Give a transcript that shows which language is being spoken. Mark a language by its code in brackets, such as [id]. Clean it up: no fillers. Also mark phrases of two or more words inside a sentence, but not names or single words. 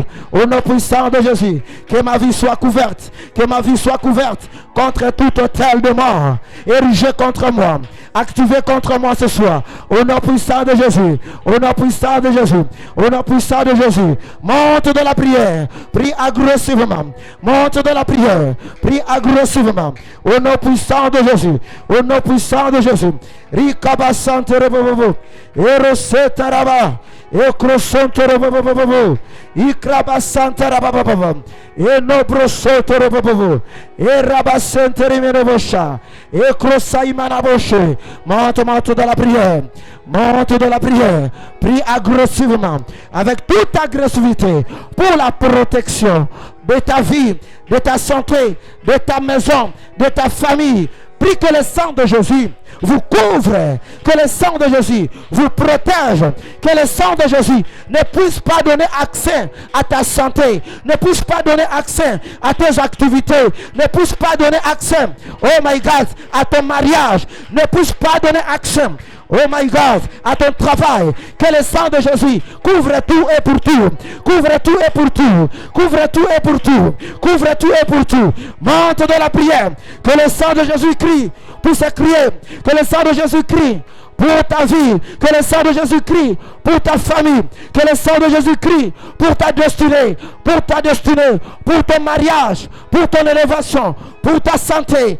[fr] Au nom puissant de Jésus, que ma vie soit couverte, que ma vie soit couverte contre tout hôtel de mort érigé contre moi, activé contre moi ce soir. Au nom puissant de Jésus, au nom puissant de Jésus, au nom puissant de Jésus. Monte de la prière, prie agressivement. Monte de la prière, prie agressivement. Au nom puissant de Jésus, au nom puissant de Jésus. Rikabasante rebobobo, erosetaraba. E crossontoro bobobobo, I crabasantara babababa, E nobrosotoro bobobo, E rabasentere menobosha, E crossaïmanaboshe. Monte dans la prière, monte dans la prière, prie agressivement, avec toute agressivité, pour la protection de ta vie, de ta santé, de ta maison, de ta famille. Prie que le sang de Jésus vous couvre, que le sang de Jésus vous protège, que le sang de Jésus ne puisse pas donner accès à ta santé, ne puisse pas donner accès à tes activités, ne puisse pas donner accès, [en] oh my God, [fr] à ton mariage, ne puisse pas donner accès, [en] oh my God, [fr] à ton travail. Que le sang de Jésus couvre tout et pour tout, couvre tout et pour tout, couvre tout et pour tout, couvre tout et pour tout. Monte de la prière, que le sang de Jésus crie pour se crier, que le sang de Jésus crie pour ta vie, que le sang de Jésus crie pour ta famille, que le sang de Jésus crie pour ta destinée, pour ton mariage, pour ton élévation, pour ta santé.